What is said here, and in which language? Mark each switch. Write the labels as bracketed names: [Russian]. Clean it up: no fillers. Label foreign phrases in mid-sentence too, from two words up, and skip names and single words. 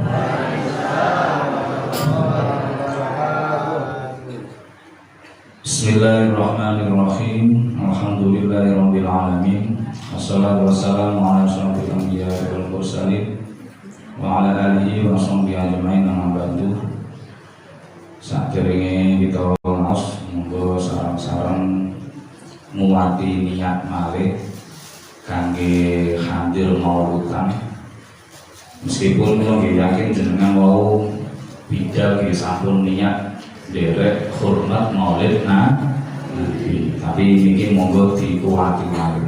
[Arabic] بسم الله الرحمن الرحيم. الحمد لله رب العالمين. والصلاة والسلام على أشرف الأنبياء والمرسلين وعلى آله وصحبه أجمعين أما بعد. [Javanese] Saderenge kita maos monggo sareng-sareng muwati niat malih kangge hadir maulidan. Meskipun kula yakin jenengan wau bidal nggih sampun niat derek hormat maulid Nabi, tapi niki monggo dikuwati malih.